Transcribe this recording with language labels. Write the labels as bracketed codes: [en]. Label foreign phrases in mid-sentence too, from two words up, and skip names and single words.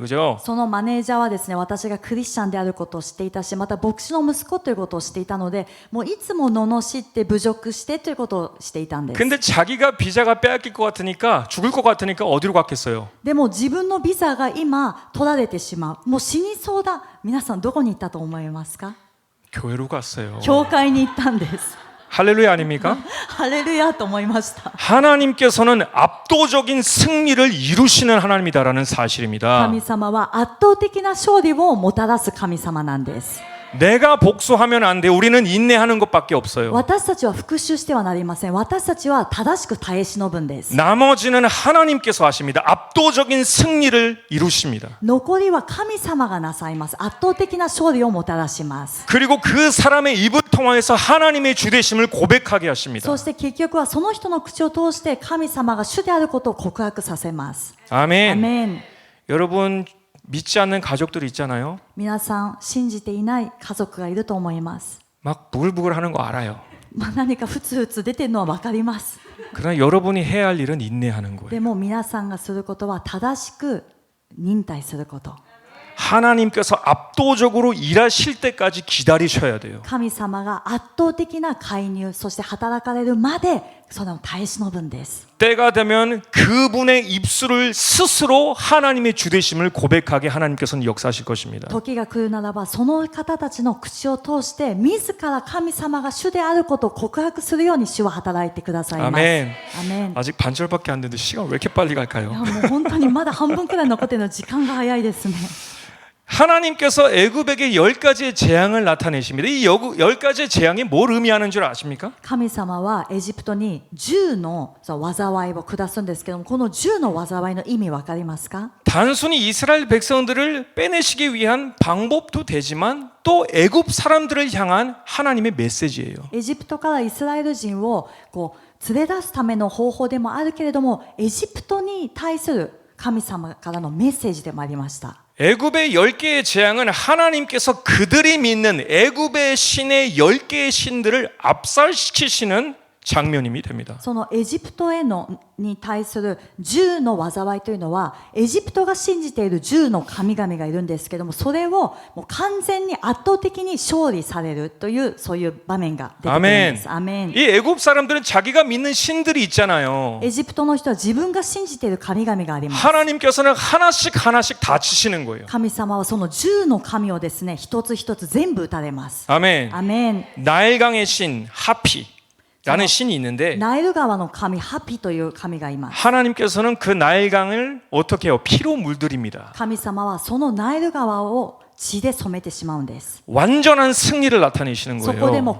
[ko] 그죠? [ja] そのマネージャーはですね、私がクリスチャンであることを知っていたし、また牧師の息子ということを知っていたので、もういつも罵って侮辱してということをしていたんです。 [ko] 근데 자기가 비자가 빼앗길 것 같으니까 죽을 것 같으니까 어디로 갔겠어요? [ja] でも自分のビザが今取られてしまう。もう死にそうだ。皆さんどこに行ったと思いますか？ [ko] 교회로 갔어요. [ja] 教会に行ったんです。 [ko] 할렐루야 아닙니까? [ja] ハレルヤと思いました。 [ko] 하나님께서는 압도적인 승리를 이루시는 하나님이다라는 사실입니다. [ja] 神様は圧倒的な勝利をもたらす神様なんです。 [ko] 내가 복수하면 안 돼. 우리는 인내하는 것밖에 없어요. [ja] 私たちは復讐してはなりません。私たちは正しく耐え忍ぶんです。 [ko] 나머지는 하나님께서 하십니다. 압도적인 승리를 이루십니다. [ja] 残りは神様がなさいます。圧倒的な勝利をもたらします。 [ko] 그리고 그 사람의 입을 통하여서 하나님의 주되심을 고백하게 하십니다. [ja] そして結局はその人の口を通して神様が主であることを告白させます。 [ko] 아멘. [ja] アメン。 [ko] 여러분 믿지 않는 가족들이 있잖아요. [ja] 皆さん信じていない家族がいると思います。 [ko] 막 부글부글 하는 거 알아요. [ja] 何かふつふつ出てるのは分かります。 [ko] 그러나 여러분이 해야 할 일은 인내하는 거예요. [ja] でも皆さんがすることは正しく忍耐すること。 [ko] 하나님께서 압도적으로 일하실 때까지 기다리셔야 돼요. [ja] 神様が圧倒的な介入、そして働かれるまでその耐え忍ぶんです。 [ko] 때가 되면 그분의 입술을 스스로 하나님의 주되심을 고백하게 하나님께서는 역사하실 것입니다. [ja] 時が来るならば、その方たちの口を通して自ら神様が主であることを告白するように主は働いてくださいます。 [ko] 아멘. [ja] アメン。 [ko] 아직 반절밖에 안 됐는데 시간 왜 이렇게 빨리 [ja] いや [ko] 갈까요? [ja] もう本当にまだ半分くらい残ってるの時間が早いですね。 [ko] 하나님께서 애굽에게 10가지의 재앙을 나타내십니다. 이 10가지의 재앙이 뭘 의미하는 줄 아십니까? [ja] 神様はエジプトに10の災いを下すんですけども、この10の災いの意味わかりますか？ [ko] 단순히 이스라엘 백성들을 빼내시기 위한 방법도 되지만 또 애굽 사람들을 향한 하나님의 메시지예요. [ja] エジプトからイスラエル人を連れ出すための方法でもあるけれども、エジプトに対する神様からのメッセージでもありました。 [ko] 애굽의 10개의 재앙은 하나님께서 그들이 믿는 애굽의 신의 10개의 신들을 압살시키시는 장면임이 됩니다. [ja] そのエジプトに対する10の災いというのは、エジプトが信じている10の神々がいるんですけども、それをもう完全に圧倒的に勝利されるというそういう場面が出てくるんです。アメン。 [ko] 이 애굽 사람들은 자기가 믿는 신들이 있잖아요. [ja] エジプトの人は自分が信じている神々があります。 [ko] 하나님께서는 하나씩 다 치시는 거예요. [ja] 神様はその10の神をですね、一つ一つ全部打たれます。 [ko] 아멘. [ja] アメン。 [ko] 나일강의 신 하피라는 신이 있는데 [ja] ナイル川の神ハピという神がいます。 [ko] 하나님께서는 그 나일강을 어떻게 해요? 피로 물들입니다. [ja] 神様はそのナイル川を血で染めてしまうんです。 [ko] 완전한 승리를 나타내시는 [ja] そこでも